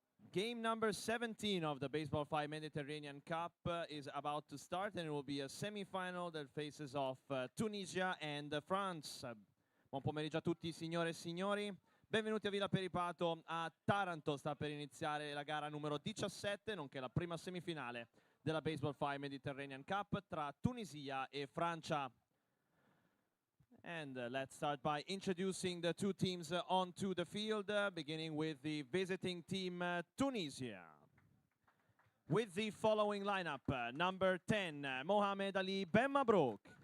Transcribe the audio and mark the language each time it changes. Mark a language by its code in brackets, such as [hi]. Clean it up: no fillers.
[en] Game number 17 of the Baseball5 Mediterranean Cup is about to start, and it will be a semifinal that faces off Tunisia and France. [it] Buon pomeriggio a tutti, signore e signori. Benvenuti a Villa Peripato a Taranto. Sta per iniziare la gara numero 17, nonché la prima semifinale della Baseball5 Mediterranean Cup tra Tunisia e Francia. [en] And let's start by introducing the two teams onto the field, beginning with the visiting team Tunisia. With the following lineup, number 10, Mohamed Ali Ben Mabrouk.